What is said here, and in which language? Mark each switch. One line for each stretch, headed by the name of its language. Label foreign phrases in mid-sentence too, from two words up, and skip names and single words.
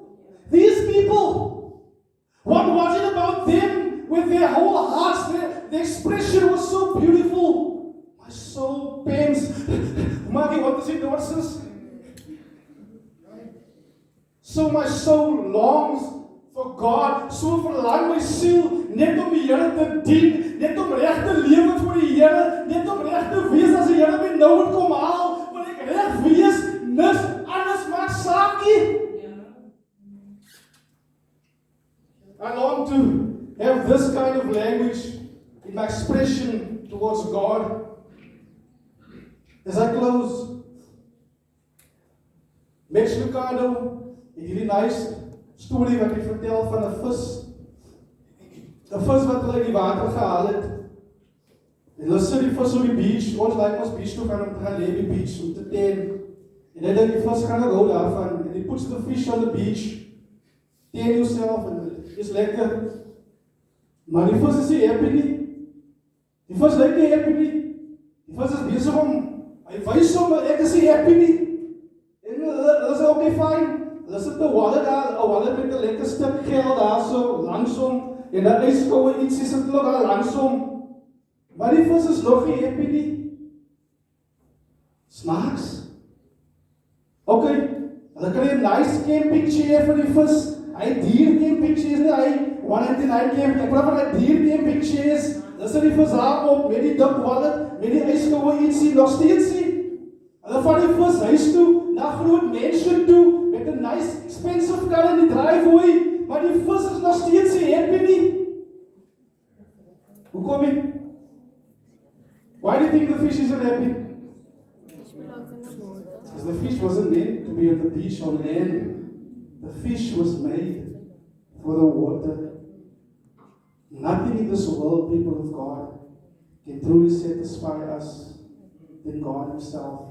English: These people, what was it about them with their whole hearts? The expression was so beautiful. My soul pains. Maggie, what does it do, sis? So my soul longs for God,
Afrikaans: so verlang my siel net om die Here te dien, net om reg te lewe vir die Here, net om reg te wees as die Here my nou moet kom haal, wil ek reg wees, niks anders maak saak nie.
English: I long to have this kind of language in my expression towards God. As I close,
Afrikaans: Max Lucado, hierdie nice storie wat hy vertel van 'n vis. 'n Vis wat hulle in die water gehaal het. En hulle sit die vis op die beach. Ons like ons beach toe gaan om te gaan lê by die beach om te ten. En hy dink die vis gaan nou hou daarvan. En hy
English: puts the fish on the beach. Ten yourself
Afrikaans: en dit is lekker. Maar die vis is nie happy nie. Die vis lyk nie happy nie. Die vis is besig om, hy wys hom, ek is nie happy nie. En hulle sê, okay, fine. Hulle sit 'n wallet daar, 'n wallet met 'n lekker stuk geld daar so langsom en 'n yskoue ietsie sit hulle daar langsom. Maar die vis is nog nie happy nie. Snaaks. Okay, hulle kry 'n nice
English: camping chair
Afrikaans: vir die vis. Hy dier
English: camping chairs
Afrikaans: nie, hy 199 camping. Ek praat van hy dier
English: camping chairs.
Afrikaans: Hulle sit die vis daar op met die dik wallet, met die yskoue ietsie, nog steeds nie. Hulle vat die vis huis toe, na groot mansion toe, met 'n
English: nice expensive car
Afrikaans: in die driveway, maar die vis is nog steeds nie happy nie. Hoekom nie?
English: Why do you think the fish isn't happy? Because the fish wasn't meant to be on the beach on land. The fish was made for the water. Nothing in this world, people of God, can truly satisfy us than God Himself.